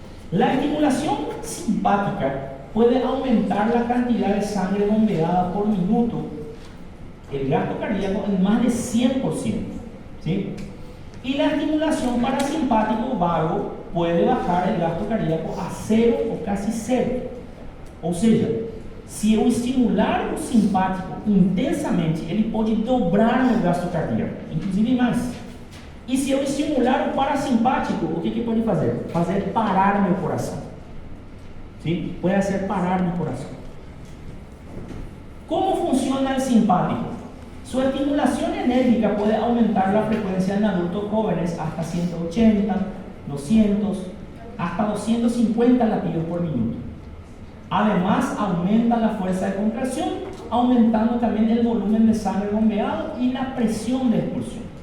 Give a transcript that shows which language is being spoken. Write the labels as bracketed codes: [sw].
[es] La estimulación simpática puede aumentar la cantidad de sangre bombeada por minuto, el gasto cardíaco en más de 100%, ¿sí? Y la estimulación parasimpático vago puede bajar el gasto cardíaco a 0 o casi 0. [pt] Ou seja, se eu estimular o simpático intensamente, ele pode dobrar meu gasto cardíaco, inclusive mais. E se eu estimular o parasimpático, o que pode fazer? Fazer parar meu coração. [es] ¿Sí? [pt] Pode fazer parar meu coração. Como funciona o simpático? [es] Su estimulación enérgica puede aumentar la frecuencia en adultos jóvenes hasta 180, 200, hasta 250 latidos por minuto. Además, aumenta la fuerza de contracción, aumentando también el volumen de sangre bombeado y la presión de expulsión.